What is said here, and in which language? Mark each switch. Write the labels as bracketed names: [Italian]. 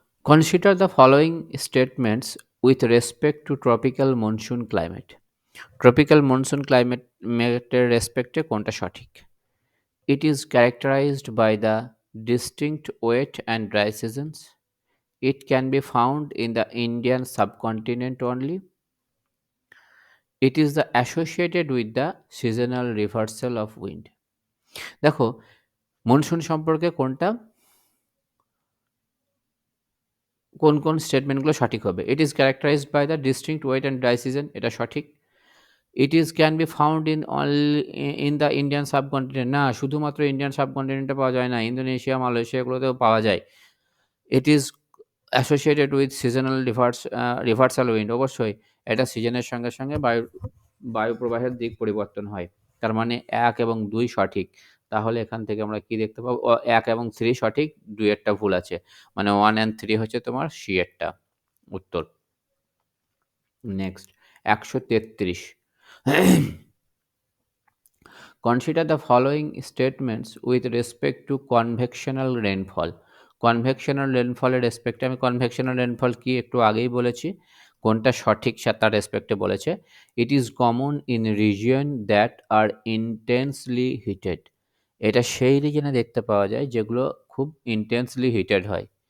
[English] Consider the following statements with respect to tropical monsoon climate. [Bangla] Tropical monsoon ক্লাইমেটের রেসপেক্টে কোনটা সঠিক? [English] It is characterized by the distinct wet and dry seasons. It can be found in the Indian subcontinent only. It is the associated with the seasonal reversal of wind. [Bangla] দেখো, monsoon সম্পর্কে কোন স্টেটমেন্টগুলো সঠিক হবে? [English] it is characterized by the distinct wet and dry season, [Bangla] এটা সঠিক। [English] it is can be found in only in the Indian subcontinent, [Bangla] না শুধুমাত্র Indian সাবকন্টিনেন্টে পাওয়া যায় না, ইন্দোনেশিয়া, মালয়েশিয়া এগুলোতেও পাওয়া যায়। [English] it is associated with seasonal reversal wind, [Bangla] অবশ্যই এটা সিজনের সঙ্গে সঙ্গে বায়ু প্রবাহের দিক পরিবর্তন হয়। তার মানে ১ এবং ২ সঠিক। তাহলে এখান থেকে আমরা কি দেখতে পাবো? ১ এবং ৩ সঠিক, ২ এরটা ভুল আছে। মানে 1 অ্যান্ড 3 হচ্ছে তোমার সি এরটা উত্তর। Next ১৩৩। [English] Consider the following statements with respect to convectional rainfall. [Bangla] Convectional রেনফলের রেসপেক্টে আমি কনভেকশনাল রেনফল কি একটু আগেই বলেছি। কোনটা সঠিক তার রেসপেক্টে বলেছে। [English] It is common in region that are intensely heated. [Bangla] এটা সেই রিজনে দেখতে পাওয়া যায় যেগুলো খুব ইন্টেন্সলি হিটেড হয়।